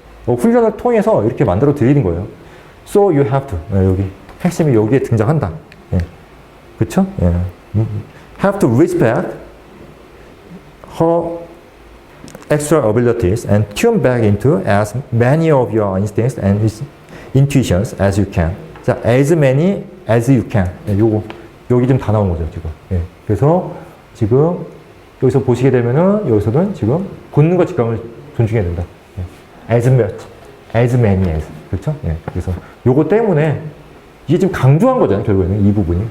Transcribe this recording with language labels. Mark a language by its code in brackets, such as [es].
[ko] 훈련을 통해서 이렇게 만들어 드리는 거예요. [en] So you have to. [ko] 여기 핵심이 여기에 등장한다. 그쵸? [en] Have to respect her extra abilities and tune back into as many of your instincts and intuitions as you can. 자, as many as you can. [ko] 여기 좀 다 나온 거죠, 지금. 그래서 지금 여기서 보시게 되면은 여기서는 지금 본능과 직감을 존중해야 된다. [en] as much, as many as. [ko] 그렇죠? 그래서 요거 때문에 이게 지금 강조한 거잖아요, 결국에는 이 부분이.